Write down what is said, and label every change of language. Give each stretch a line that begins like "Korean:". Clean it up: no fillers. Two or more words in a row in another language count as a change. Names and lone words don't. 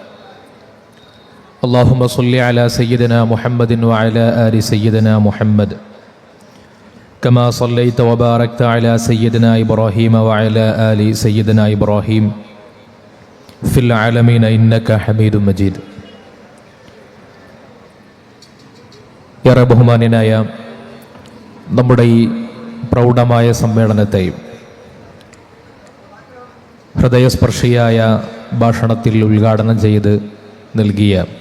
Arabic: اللهم صل على سيدنا محمد وعلى آل سيدنا محمد كما صليت وباركت على سيدنا إبراهيم وعلى آل سيدنا إبراهيم في العالمين إنك حميد مجيد.
Malayalam: ഏറെ ബഹുമാന്യനായ നമ്മുടെ ഈ പ്രൗഢമായ സമ്മേളനത്തെ ഹൃദയസ്പർശിയായ ഭാഷണത്തിൽ ഉദ്ഘാടനം ചെയ്ത് നൽകിയ